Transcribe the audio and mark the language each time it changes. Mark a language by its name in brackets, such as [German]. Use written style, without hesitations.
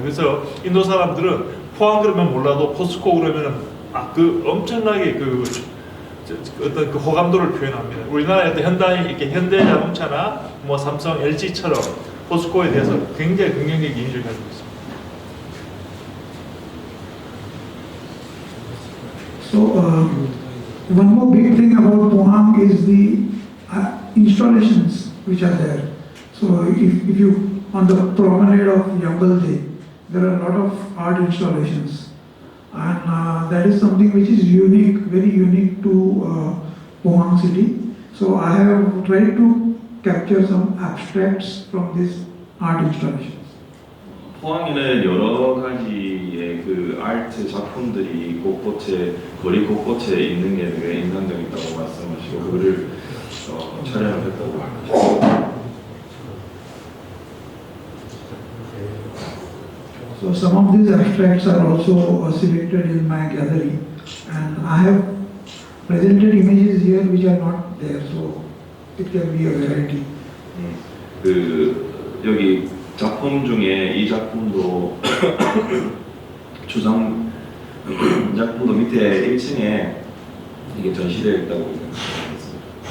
[Korean] 그래서 인도 사람들은 포항 그러면 몰라도 포스코 그러면은 엄청나게 어떤 호감도를 표현합니다. 우리나라의 어떤 현대자동차나 뭐 삼성, LG처럼 포스코에 대해서 굉장히 긍정적인 이미지를 가지고 있습니다. [English] So one more big thing about Pohang is the installations which are there. So if you on the promenade of Yambalde, there are a lot of art installations, and that is something which is unique, very unique to Pohang city. So I have tried to capture some abstracts from these art installations. [Korean] 포항에는 여러 가지의 그 아트 작품들이 거리 곳곳에 있는 게 되게 인상적이다고 말씀하시고 그거를 촬영을 했다고 하셨습니다. [English] So some of these abstracts are also selected in my gallery, and I have presented images here which are not there, so it can be a variety. [Korean] 그 여기 작품 중에 이 작품도 추상 작품도 밑에 1층에 이게 전시되어 있다고 생각했습니다.